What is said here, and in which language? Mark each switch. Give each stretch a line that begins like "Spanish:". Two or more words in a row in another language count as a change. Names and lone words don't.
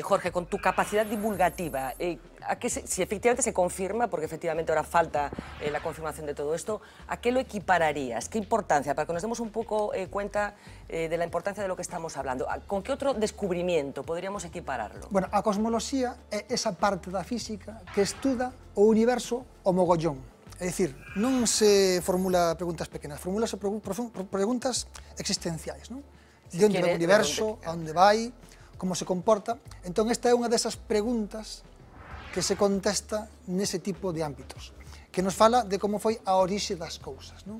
Spanish: Jorge, con tu capacidad divulgativa, si efectivamente se confirma, porque efectivamente ahora falta la confirmación de todo esto, ¿a qué lo equipararías? ¿Qué importancia? Para que nos demos un poco cuenta de la importancia de lo que estamos hablando. ¿Con qué otro descubrimiento podríamos equipararlo? Bueno,
Galician: a cosmoloxía é esa parte da física que estuda o universo o mogollón. É dicir, non se formula preguntas pequenas, formulase preguntas existenciais, non? De onde vai o universo, a onde vai, como se comporta. Entón, esta é unha desas preguntas que se contesta nese tipo de ámbitos, que nos fala de como foi a orixe das cousas, non?